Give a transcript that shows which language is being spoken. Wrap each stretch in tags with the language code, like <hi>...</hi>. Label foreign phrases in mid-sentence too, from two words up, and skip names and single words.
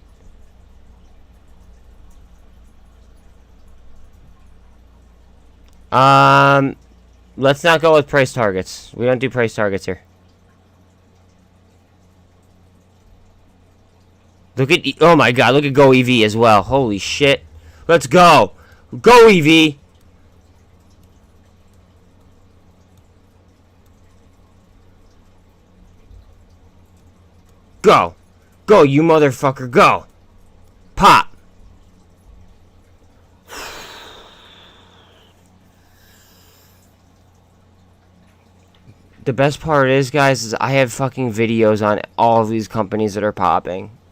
<en>Let's not go with price targets. We don't do price targets here. Look at oh my God! Look at Go EV as well. Holy shit! Let's go! Go EV! Go! Go, you motherfucker, go! Pop! The best part is, guys, is I have fucking videos on all of these companies that are popping.</en>